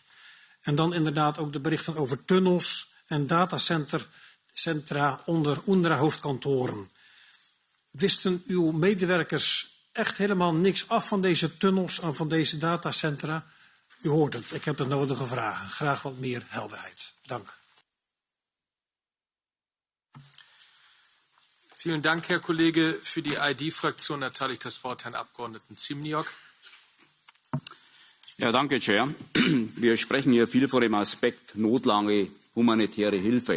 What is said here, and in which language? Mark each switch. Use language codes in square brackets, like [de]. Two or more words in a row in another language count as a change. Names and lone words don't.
[nl] En dan inderdaad ook de berichten over tunnels en datacentra onder UNRWA-hoofdkantoren. Wisten uw medewerkers echt helemaal niks af van deze tunnels en van deze datacentra? U hoort het, ik heb de nodige vragen. Graag wat meer helderheid. Dank. [de] Vielen Dank, Herr Kollege. Für die ID-Fraktion erteile ich das Wort Herrn Abgeordneten Zimniok. Ja, danke, Chair. Wir sprechen hier viel vor dem Aspekt notlange humanitäre Hilfe.